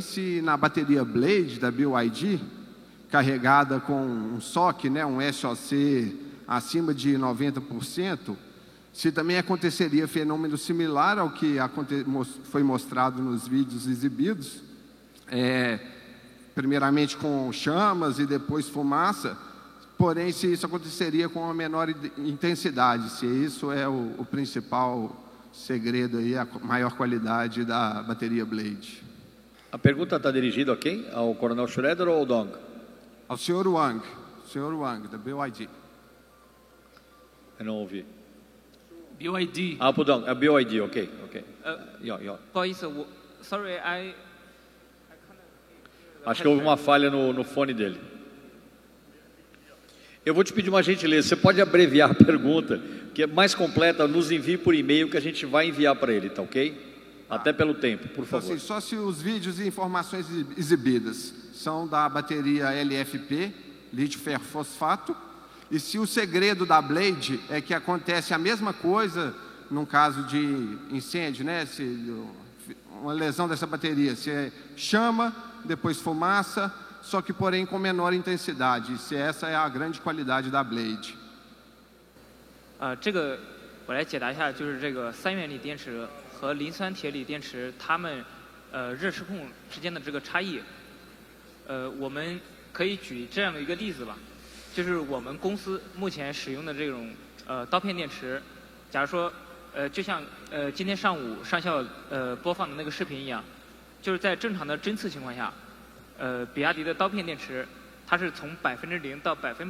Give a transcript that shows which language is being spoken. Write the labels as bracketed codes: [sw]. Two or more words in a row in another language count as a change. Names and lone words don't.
[pt] se na bateria Blade da BYD, carregada com um SOC, né, um SOC acima de 90%, se também aconteceria fenômeno similar ao que foi mostrado nos vídeos exibidos, primeiramente com chamas e depois fumaça, porém se isso aconteceria com uma menor intensidade, se isso é o principal segredo aí, a maior qualidade da bateria Blade. A pergunta está dirigida a quem? Ao Coronel Schroeder ou ao Dong? Ao senhor Wang, da BYD. Eu não ouvi. BYD. Ah, perdão, é BYD, ok. [zh] 不好意思，sorry, [pt] Acho que houve uma falha no fone dele. Eu vou te pedir uma gentileza, você pode abreviar a pergunta, que é mais completa, nos envie por e-mail que a gente vai enviar para ele, tá ok? Até pelo tempo, por favor. Então, assim, só se os vídeos e informações exibidas são da bateria LFP, lítio ferro fosfato, e se o segredo da Blade é que acontece a mesma coisa num caso de incêndio, né? Se uma lesão dessa bateria, se é chama, depois fumaça, só que porém com menor intensidade, se essa é a grande qualidade da Blade. [zh] 这个我来解答一下，就是这个3元锂电池和磷酸铁锂电池它们热失控之间的这个差异。我们可以举这样的一个例子吧，就是我们公司目前使用的这种刀片电池，假如说就像今天上午上校播放的那个视频一样，就是在正常的针刺情况下，比亚迪的刀片电池它是从0%到